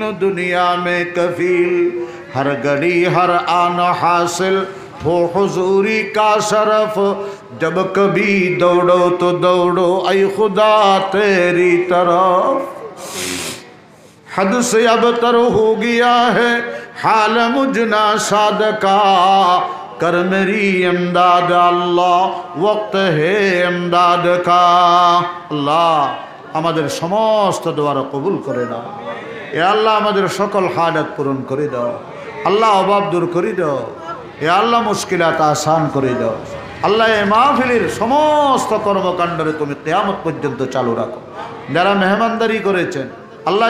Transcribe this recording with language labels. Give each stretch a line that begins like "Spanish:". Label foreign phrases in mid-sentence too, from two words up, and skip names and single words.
Urdu: و دنیا میں کفیل ہر گھڑی ہر آن حاصل ہو حضوری کا شرف جب کبھی دوڑو تو دوڑو اے خدا تیری طرف حد سے اب تر ہو گیا ہے حال مجنا صادقہ کر میری امداد اللہ وقت ہے امداد کا
Bangla: اللہ আমাদের সমস্ত দোয়া কবুল করে দাও এ আল্লাহ আমাদের সকল হাজত পূরণ করে দাও আল্লাহ অভাব দূর করে দাও এ আল্লাহ মুশকিলাত আসান করে দাও আল্লাহ এই মাহফিলের সমস্ত কর্মকাণ্ডরে তুমি কিয়ামত পর্যন্ত চালু রাখো যারা মেহমানদারি করেছেন আল্লাহ